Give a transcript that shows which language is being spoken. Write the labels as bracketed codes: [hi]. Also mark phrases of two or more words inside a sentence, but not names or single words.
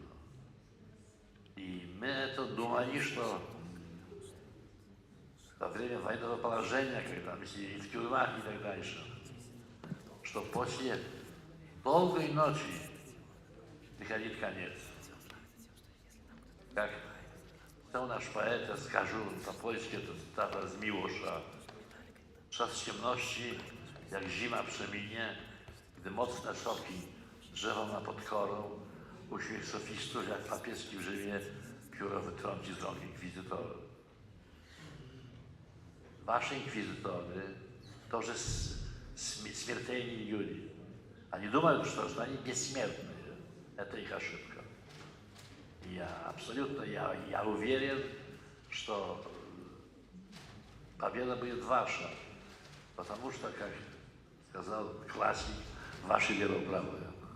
[ru] И мы это думали, что во время военного положения, когда мы сидели в тюрьмах и так дальше, что после долгой ночи приходит конец. Как сказал наш поэт, я скажу по-польски, это цитата z Miłosza. [pl] Czas ciemności, jak zima przeminie, gdy mocne szoki drzewo ma pod korą, uśmiech sofistów jak papieski w żywie, pióro wytrąci z rąk inkwizytorów. Wasze inkwizytory [ru] to уже смертельные люди. Они думают, что они бессмертные. Это их ошибка. Я абсолютно, я уверен, что победа будет ваша, потому что, как сказал классик, ваше дело правое.